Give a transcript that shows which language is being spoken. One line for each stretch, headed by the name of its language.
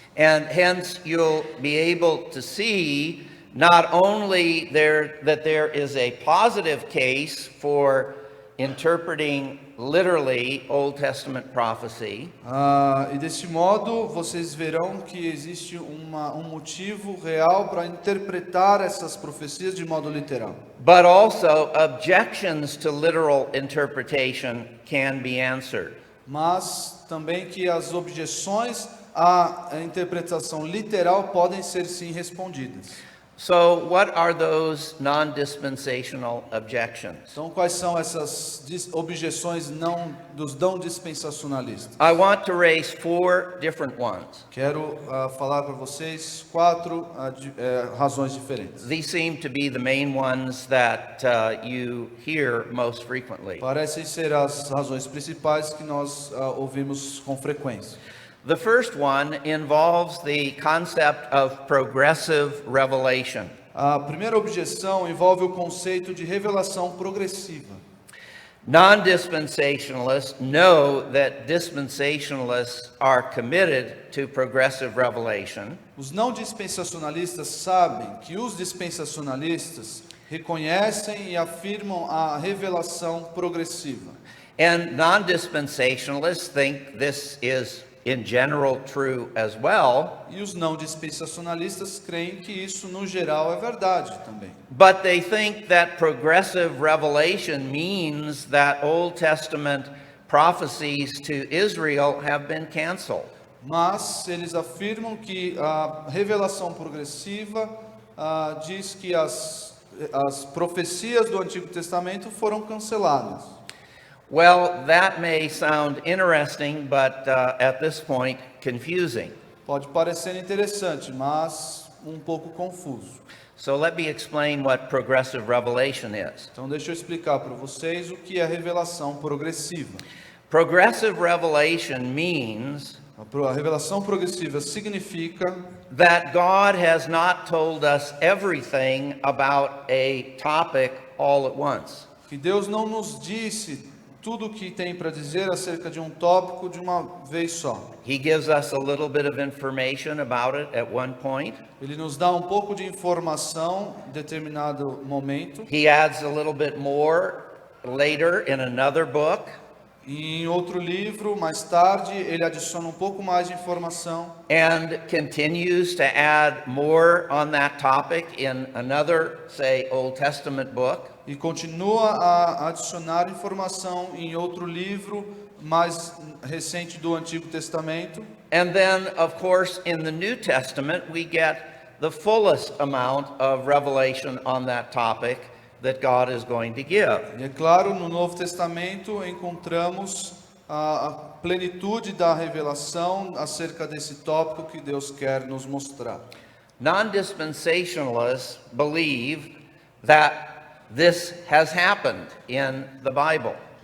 English: And hence you'll be able to see not only that there is a positive case for interpreting literally Old Testament prophecy,
Portuguese: E desse modo vocês verão que existe um motivo real para interpretar essas profecias de modo literal.
English: but also objections to literal interpretation can be answered.
Portuguese: Mas também que as objeções à interpretação literal podem ser sim respondidas.
English: So, what are those non-dispensational objections?
Portuguese: Então, quais são essas objeções dos não dispensacionalistas?
English: I want to raise 4 different ones.
Portuguese: Quero falar para vocês 4 razões diferentes.
English: These seem to be the main ones that you hear most frequently.
Portuguese: Parecem ser as razões principais que nós ouvimos com frequência.
English: The first one involves the concept of progressive revelation.
Portuguese: A primeira objeção envolve o conceito de revelação progressiva.
English: Non-dispensationalists know that dispensationalists are committed to progressive revelation,
Portuguese: Os não dispensacionalistas sabem que os dispensacionalistas reconhecem e afirmam a revelação progressiva.
English: and non-dispensationalists think this is in general true as well,
Portuguese: E os não dispensacionalistas creem que isso no geral é verdade também.
English: but they think that progressive revelation means that Old Testament prophecies to Israel have been canceled.
Portuguese: Mas eles afirmam que a revelação progressiva diz que as profecias do Antigo Testamento foram canceladas.
English: Well, that may sound interesting, but at this point, confusing.
Portuguese: Pode parecer interessante, mas um pouco confuso.
English: So let me explain what progressive revelation is.
Portuguese: Então deixa eu explicar para vocês o que é revelação progressiva.
English: Progressive revelation means
Portuguese: A revelação progressiva significa
English: that God has not told us everything about a topic all at once.
Portuguese: que Deus não nos disse tudo o que tem para dizer acerca de um tópico de uma vez só.
English: He gives us a little bit of information about it at one point.
Portuguese: Ele nos dá um pouco de informação em determinado momento.
English: He adds a little bit more later in another book.
Portuguese: E em outro livro, mais tarde, ele adiciona um pouco mais de informação.
English: And continues to add more on that topic in another, say, Old Testament book.
Portuguese: E continua a adicionar informação em outro livro mais recente do Antigo Testamento.
English: And then, of course, in the New Testament, we get the fullest amount of revelation on that topic that God is going to give.
Portuguese: E é claro, no Novo Testamento encontramos a plenitude da revelação acerca desse tópico que Deus quer nos mostrar.
English: Non-dispensationalists believe that this has happened in the Bible.